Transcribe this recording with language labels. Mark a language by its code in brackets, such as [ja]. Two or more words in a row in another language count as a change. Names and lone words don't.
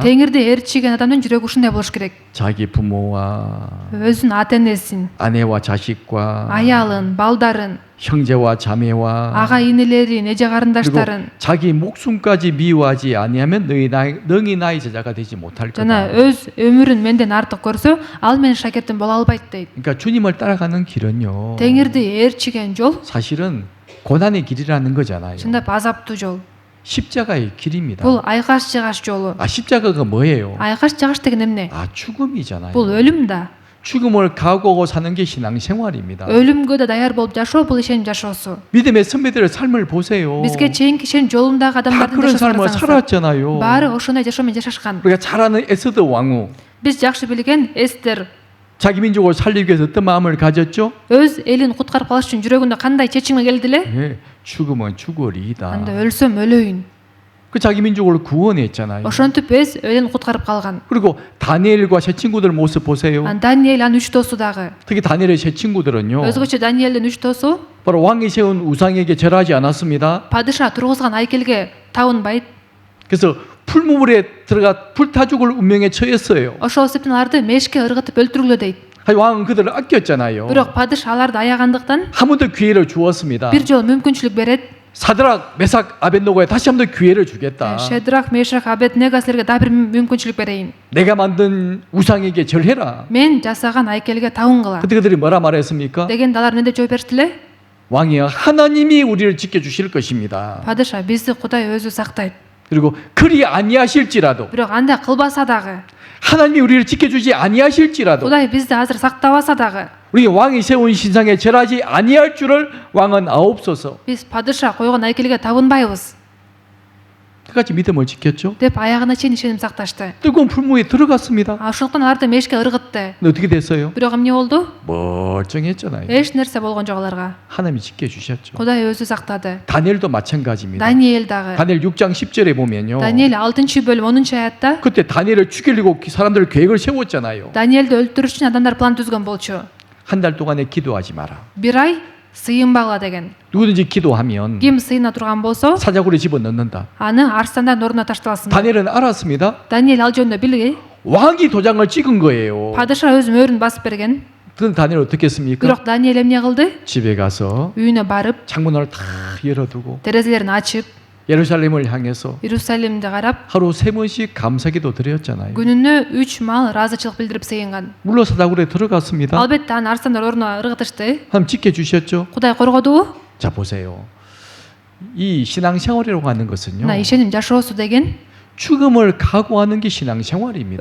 [ky] Теңирди ээрчиген адамдын жүрөгү ушундай болуш керек. [ko] 자기 부모와 [ky] өзүн ата-энесин, [ko] 아내와 자식과 [ky] аялын, балдарын, [ko] 형제와 자매와 [ky] ага-инилерин, эже [ko] 그리고 [ky] карындаштарын [ko] 자기 목숨까지 미워하지 아니하면 너희 나의 제자가 되지 못할 [ky] жана [ko] 거다. [ky] өз өмүрүн менден артык көрсө, ал менин шакиртим боло албайт дейт. [ko] 그러니까 주님을 따라가는 길은요. [ky] Теңирди ээрчиген жол [ko] 사실은 고난의 길이라는 거잖아요. [ky] чындап азаптуу жол. [ko] 십자가의 길입니다. [ky] Бул айкаш жыгаш жолу. [ko] 십자가가 뭐예요? [ky] айкаш жыгаш деген эмне? [ko] 죽음이잖아요. [ky] Бул өлүм да. [ko] 죽음을 각오하고 사는 게 신앙생활입니다. [ky] өлүмгө да даяр болуп жашоо бул ишеним жашоосу. [ko] 믿음의 선배들의 삶을 보세요. [ky] Бизге чейинки ишеним жолундагы [ko] 다 [ky] адамдардын [ko] 그런 삶을 [ky] жашоосун [ko] 살았잖아요. [ky] баары ошондой жашоо менен жашашкан. [ko] 우리가 잘 아는 에스더 왕후 [ky] Биз жакшы билген Эстер [ko] 자기 민족을 살리기 위해서 어떤 마음을 가졌죠? [ky] өз элин куткарып калыш үчүн жүрөгүндө кандай чечимге келди эле? [ko] 예, 죽으면 죽으리이다. [ky] анда өлсөм өлөйүн. [ko] 그 자기 민족을 구원했잖아요. [ky] ошентип өз элин куткарып калган. [ko] 그리고 다니엘과 새 친구들 모습 보세요. [ky] Даниэль анын 3 досу дагы. [ko] 특히 다니엘의 새 친구들은요. [ky] Өзгөчө Даниэлдин 3 досу [ko] 바로 왕이 세운 우상에게 절하지 않았습니다. [ky] падыша тургузган айкелге табынбайт. [ko] 그래서 풀무불에 들어가 불타 죽을 운명에 처했어요. [ky] Ошол себептен аларды мешке ыргытып өлтүргүлө дейт. [ko] 왕은 그들을 아꼈잖아요. [ky] Бирок падыш аларды аягандыктан [ko] 한 번 더 기회를 주었습니다. [ky] бир жолу мүмкүнчүлүк берет. [ko] 사드락, 메삭, 아벳노고에 다시 한 번 더 기회를 주겠다. [ky] Шедрах, Мешах, Абеднего силерге дагы бир мүмкүнчүлүк берейин. [ko] 내가 만든 우상에게 절해라. [ky] Мен жасаган айкелге табынгыла. [ko] 그때 그들이 뭐라 말했습니까? [ky] Дегенде алар эмне деп жооп бериштиле? [ko] 왕이여, 하나님이 우리를 지켜주실 것입니다. [ky] Падыша бизди Кудай өзү сактайт. [ko] 그리고 그리 아니하실지라도, [ky] Бирок андай кылбаса дагы, [ko] 하나님이 우리를 지켜주지 아니하실지라도, [ky] Кудай бизди азыр сактабаса дагы, [ko] 우리 왕이 세운 신상에 절하지 아니할 줄을 왕은 아옵소서. [ky] биз падыша койгон айкелге табынбайбыз [ko] 끝까지 믿음을 지켰죠. [ky] деп аягына чейин ишеним сакташты. [ko] 뜨거운 풀무에 들어갔습니다. [ky] Ошондуктан аларды мешке ыргытты. [ko] 근데 어떻게 됐어요? [ky] Бирок эмне болду? [ko] 멀쩡했잖아요. [ky] Эч нерсе болгон жок аларга. [ko] 하나님이 지켜주셨죠. [ky] Кудай өзү сактады. [ko] 다니엘도 마찬가지입니다. [ky] Даниэль дагы. [ko] 다니엘 6장 10절에 보면요. [ky] Даниэль 6-бөлүм 10-аятта [ko] 그때 다니엘을 죽이려고 사람들 계획을 세웠잖아요. [ky] Даниэлди өлтүрүш үчүн адамдар план түзгөн болчу. [ko] 한 달 동안에 기도하지 마라. [ky] Бир ай сыйынбагыла деген. [ko] 누구든지 기도하면 [ky] Ким сыйына турган болсо, [ko] 사자굴에 집어넣는다. [ky] аны арстандар ордуна ташталасың. [ko] 다니엘은 알았습니다. [ky] Даниэль ал жөнүндө билги. [ko] 왕이 도장을 찍은 거예요. [ky] Падыша өз мөрүн басып берген. [ko] 그런데 다니엘 어떻게 했습니까? [ky] Бирок Даниэль эмне кылды? [ko] 집에 가서 [ky] Үйүнө барып, [ko] 창문을 다 열어두고 [ky] терезелерин ачып, [ko] 예루살렘을 향해서 [ky] Иерусалимди карап, [ko] 하루 3번씩 감사기도 드렸잖아요. [ky] күнүнө 3 маал ыраазычылык билдирип сыйынган. [ko] 물론 사자굴에 들어갔습니다. [ky] Албетте аны арстандар ордуна ыргытышты. [ko] 하나님 지켜주셨죠. [ky] Кудай коргодубу? [ko] 자 보세요. 이 신앙생활이라고 하는 것은요. [ky] Мына ишеним жашоосу деген [ko] 죽음을 각오하는 게 신앙생활입니다.